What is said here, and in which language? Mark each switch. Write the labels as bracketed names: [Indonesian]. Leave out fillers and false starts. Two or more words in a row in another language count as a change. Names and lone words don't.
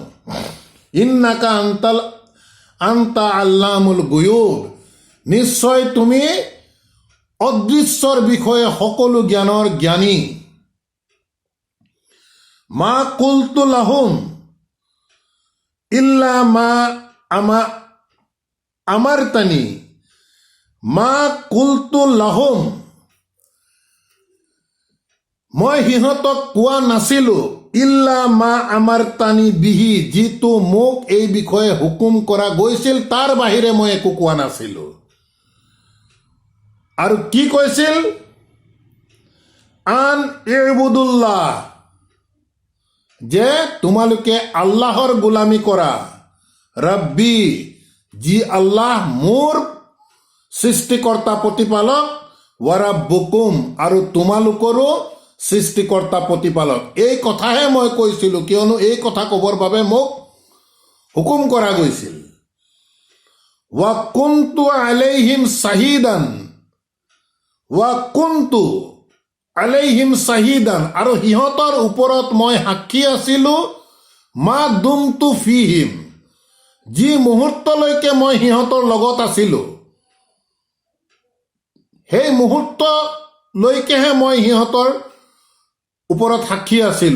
[Arabic] إنك أنت علام الغيوب, [Assamese] নিশ্চয় তুমি অদৃশ্যৰ বিষয়ে সকলো জ্ঞানৰ জ্ঞানী। [Arabic] ما قلت لهم إلا ما أمرتني ما قلت لهم, [Assamese] মই সিহঁতক কোৱা নাছিলো [Arabic] إلا ما أمرتني به, [Assamese] যিটো মোক এই বিষয়ে হুকুম কৰা গৈছিল তাৰ বাহিৰে মই একো কোৱা নাছিলো। আৰু কি কৈছিল? [Arabic] أن اعبدوا الله, [Assamese] যে তোমালোকে আল্লাহৰ গোলামী কৰা। ৰব্বি, যি আল্লাহ মোৰ সৃষ্টিকৰ্তা প্ৰতিপালক। ৱাৰাব্বুকুম, আৰু তোমালোকৰো সৃষ্টিকৰ্তা প্ৰতিপালক। এই কথাহে মই কৈছিলোঁ, কিয়নো এই কথা ক'বৰ বাবে মোক হুকুম কৰা গৈছিল। [Arabic] وكنت عليهم شهيدا وكنت عليهم شهيدا, [Assamese] আৰু সিহঁতৰ ওপৰত মই সাক্ষী আছিলো। [Arabic] ما دمت فيهم, [Assamese] যি মুহূৰ্তলৈকে মই সিহঁতৰ লগত আছিলো সেই মুহূৰ্তলৈকেহে মই সিহঁতৰ ওপৰত সাক্ষী আছিলো।